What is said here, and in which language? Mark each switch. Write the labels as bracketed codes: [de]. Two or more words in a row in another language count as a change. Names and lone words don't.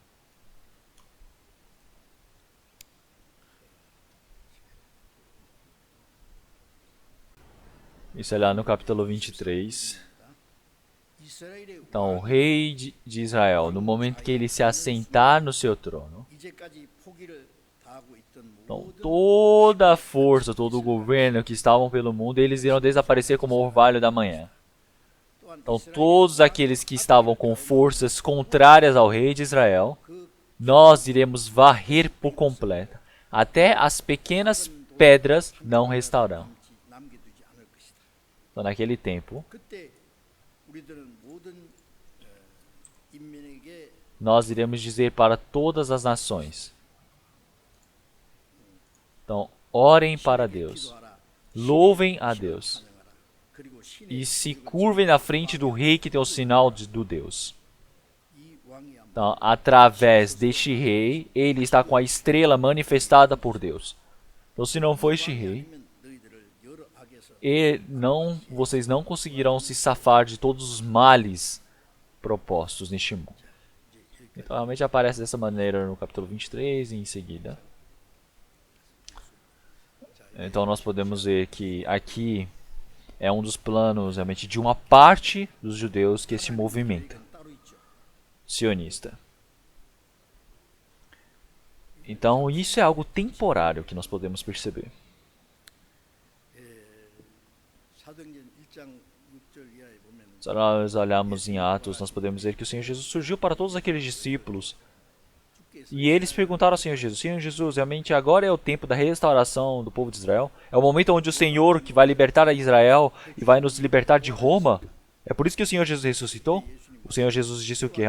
[pt] Isso é lá no capítulo 23. [ko] 이스라엘의 [pt] Então, o rei de Israel, no momento que ele se assentar no seu trono, [ko] 이제까지 포기를 다하고 있던 [pt] então, [ko] 모든 [pt] toda a força, todo o governo que estavam pelo mundo, eles irão desaparecer como o orvalho da manhã. [ko] 또한 [pt] Então, todos aqueles que estavam com forças contrárias ao rei de Israel, nós iremos varrer por completo. Até as pequenas pedras não restaurarão. [ko] 남겨두지 않을 것이다. [pt] Então, naquele tempo, [ko] 그때 우리들은 모든 인민에게 [pt] nós iremos dizer para todas as nações. Então, orem para Deus, [ko] 기도하라. [pt] louvem a Deus [ko] 찬양하라. 그리고 신의 [pt] e se curvem na frente do rei que tem o sinal do Deus. [ko] 이 왕이 아마 [pt] Então, através deste rei, ele está com a estrela manifestada por Deus. Então, se não for este rei, [ko] 아니면 너희들을 여러 악에서 [pt] vocês não conseguirão se safar de todos os males propostos neste mundo. Então, realmente aparece dessa maneira no capítulo 23 e em seguida. Então, nós podemos ver que aqui é um dos planos realmente de uma parte dos judeus que se movimenta [ko] 따로 있죠. [pt] sionista. Então, isso é algo temporário que nós podemos perceber. [ko] 사도행전 1장 6절 이하에 보면 [pt] Se nós olharmos em Atos, nós podemos ver que o Senhor Jesus surgiu para todos aqueles discípulos. E eles perguntaram ao Senhor Jesus, realmente agora é o tempo da restauração do povo de Israel? É o momento onde o Senhor que vai libertar a Israel e vai nos libertar de Roma? É por isso que o Senhor Jesus ressuscitou? O Senhor Jesus disse o que?